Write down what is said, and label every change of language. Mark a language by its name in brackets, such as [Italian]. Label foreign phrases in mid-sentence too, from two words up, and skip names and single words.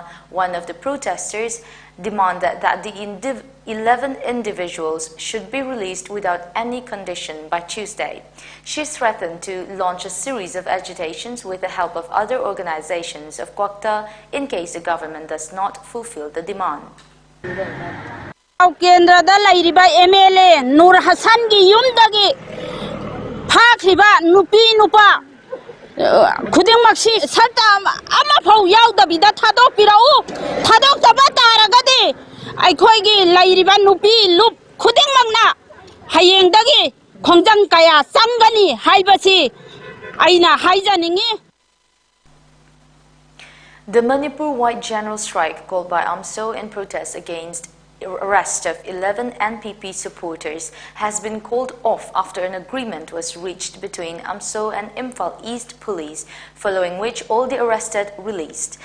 [English] One of the protesters demanded that the 11 individuals should be released without any condition by Tuesday. She threatened to launch a series of agitations with the help of other organizations of Quokta in case the government does not fulfill the demand. [Manipuri] Kendrada lairiba MLA Nur Hassan gi yumdagi phakriba nupi nupa khudingmaksi sarta ama phau yaudabida thadok pirau thadok taba taragadi aikhoigi lairiba nupi lup khudingmakna hayengdagi khongjang kaya samgani haibasi aina haijaningi. [English] The Manipur-wide general strike called by AMSO in protest against arrest of 11 NPP supporters has been called off after an agreement was reached between AMSO and Imphal East Police, following which all the arrested released.